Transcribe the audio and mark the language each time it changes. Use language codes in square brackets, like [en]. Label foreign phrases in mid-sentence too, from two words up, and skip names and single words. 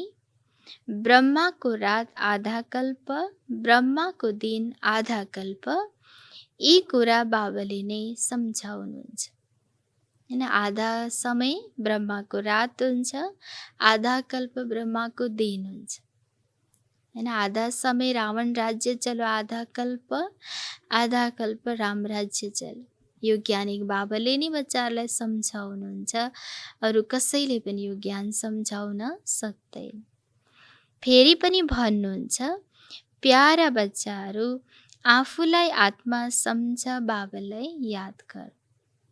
[ne] ब्रह्माको रात आधा कल्प, ब्रह्माको दिन आधा कल्प। यी कुरा बाबाले नै सम्झाउनुहुन्छ। हैन, आधा समय ब्रह्माको रात हुन्छ, आधा कल्प ब्रह्माको दिन हुन्छ। हैन, आधा समय रावण राज्य चलो, आधा कल्प राम राज्य चलो। यो ज्ञानिक बाबाले नै बच्चाहरूलाई सम्झाउनुहुन्छ। अरू कसैले पनि यो ज्ञान सम्झाउन सक्दैन। फेरि पनि भन्नुहुन्छ प्यारा बच्चाहरू, आफूलाई आत्मा सम्झ, बाबालाई याद गर।